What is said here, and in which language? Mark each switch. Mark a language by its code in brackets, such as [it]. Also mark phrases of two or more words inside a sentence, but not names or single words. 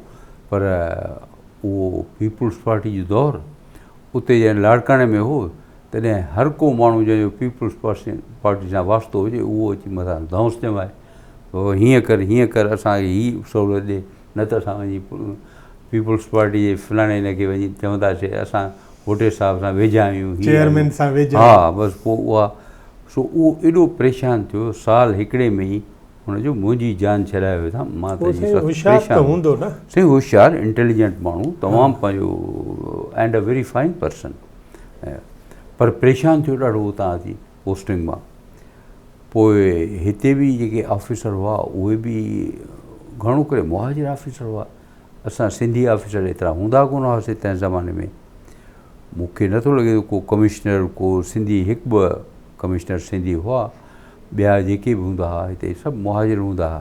[sd] पर उहो पीपुल्स पार्टी जो दौरु उते जॾहिं लाड़काणे में हो, तॾहिं हर को माण्हू जंहिंजो पीपुल्स पार्टी सां वास्तो हुजे, उहो अची मथां धौंस जमाए हीअं कर असांखे हीअ सहूलियत ॾे, न त असां वञी पीपल्स पार्टी जे फलाणे हिनखे वञी चवंदासीं असां भुटे साहिब सां वेझा आहियूं, चेयरमैन सां वेझा, हा बसि पोइ उहा सो उहो एॾो परेशान थियो साल हिकिड़े में ई हुनजो मुंहिंजी जान छॾाए वेठा। मां त हूंदो न साईं होशियारु इंटेलिजेंट माण्हू तमामु पंहिंजो [en] and a very fine person, [sd] पर परेशान थियो ॾाढो उतां अची पोस्टिंग मां। पोइ हिते बि जेके ऑफिसर हुआ उहे बि घणो करे मुहाजिर ऑफिसर हुआ, असां सिंधी ऑफिसर एतिरा हूंदा कोन हुआसीं तंहिं ज़माने में। मूंखे नथो लॻे को कमिश्नर को सिंधी, हिकु ॿ कमिश्नर सिंधी हुआ, ॿिया जेके बि हूंदा हुआ हिते सभु मुहाजिर हूंदा हुआ।